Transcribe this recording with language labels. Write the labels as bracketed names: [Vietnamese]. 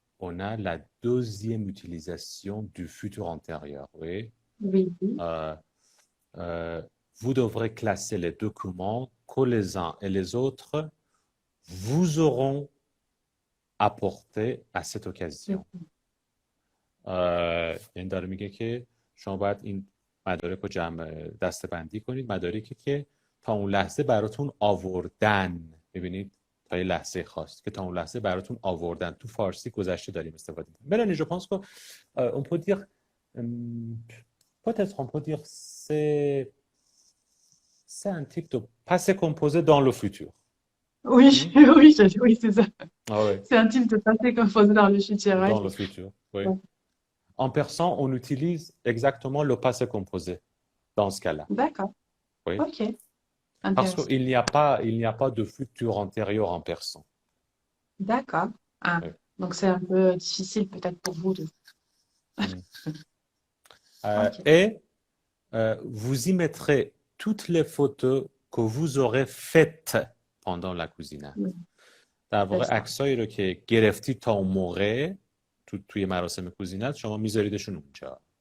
[French] on a la deuxième utilisation du futur antérieur. Oui. Oui. Euh, euh, vous devrez classer les documents que les uns et les autres vous auront apporté à cette occasion. [Persian] این داره میگه که شما باید این مدارک رو دسته بندی کنید، مدارکی که تا اون لحظه براتون آوردن. ببینید تا یه لحظه خاص که تا اون لحظه براتون آوردن. تو فارسی گذشته داریم استفاده می‌کنیم. [French] Mélanie, je pense que on peut dire peut-être on peut dire c'est un type de passé composé dans le futur. Oui, Hmm? oui, oui, c'est ça. Ah ouais, C'est un type de passé composé dans le futur. Ouais. dans le futur, oui. Ouais. En persan, on utilise exactement le passé composé dans ce cas-là. D'accord. Oui. Ok. Parce Intéressant. qu'il n'y a pas de futur antérieur en persan. D'accord. Ah. Oui. Donc c'est un peu difficile peut-être pour vous de. Mm. Ok. Et vous y mettrez toutes les photos que vous aurez faites pendant la cousinade. [Persian] در واقع [French] C'est ça. [Persian] عکسایی رو که گرفتی تا اون موقع توی مراسم کوزینت شما میذاریدشون اونجا.